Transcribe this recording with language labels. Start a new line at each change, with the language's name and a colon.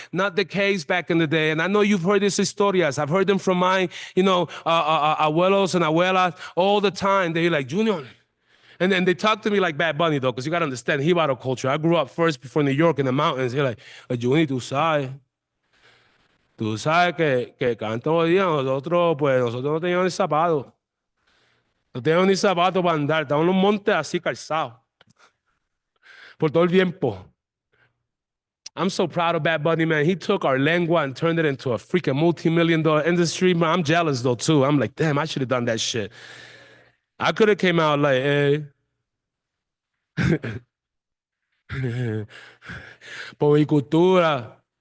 English: Not the case back in the day. And I know you've heard these historias. I've heard them from my, abuelos and abuelas all the time. They're like, Junior. And then they talk to me like Bad Bunny, though, because you got to understand Jíbaro culture. I grew up first before New York in the mountains. They're like, Junior,
Spanish: tú sabes. Tú sabes que todos los días nosotros no teníamos ni zapatos. No teníamos ni zapatos para andar. Estábamos en los montes así calzados. Por todo el tiempo.
English: I'm so proud of Bad Bunny, man. He took our lengua and turned it into a freaking multi-million-dollar industry. Man, I'm jealous, though, too. I'm like, damn, I should have done that shit. I could have came out like, hey.
Spanish: Por mi cultura.